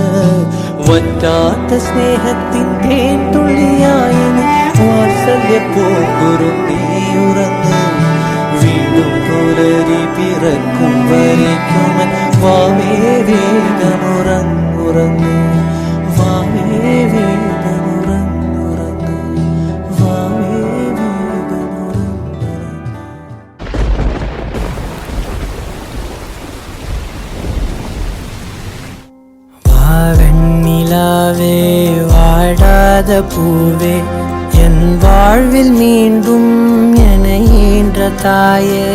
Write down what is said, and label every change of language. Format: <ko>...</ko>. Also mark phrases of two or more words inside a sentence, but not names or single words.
<ml>വറ്റാത്ത സ്നേഹത്തിൻ തേൻ തുള്ളിയായി നീ, വാത്സല്യ പൂങ്കുരു നീ ഉറങ്ങ്. വീണ്ടും പുലരി പിറക്കും വരയ്ക്കുമൻ വാവേ വേഗമുറങ്ങുറങ്ങ്. വാവേ വേഗമുറങ്ങുറങ്ങ്. വാവേ വേഗമുറങ്ങുറങ്ങ്.</ml> <ta>வாவெண்ணிலாவே வாடாத பூவே, என் வாழ்வில் மீண்டும் என ஈன்ற தாயே.</ta>